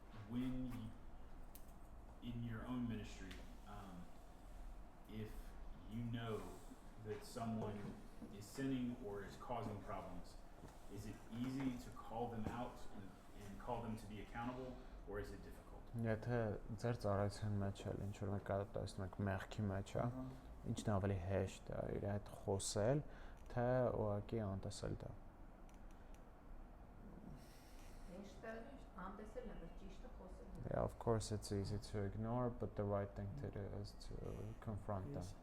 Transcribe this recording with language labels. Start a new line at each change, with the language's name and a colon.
English: When in your own ministry, if you know that someone is sinning or is causing problems, is it easy to call them out and call them to be accountable, or is it difficult?
Armenian: Եթե ձեր ծառայության մեջ էլ ինչ որ մեկը տեսնում եք մեղքի մեջ, հա, ինչն ավելի հեշտ է իր հետ խոսել, թե ուղղակի անտեսել դա։ Հեշտը անտեսելն է, բայց ճիշտը խոսելն է։
English: Yeah, of course it's easy to ignore, but the right thing to do is to confront them.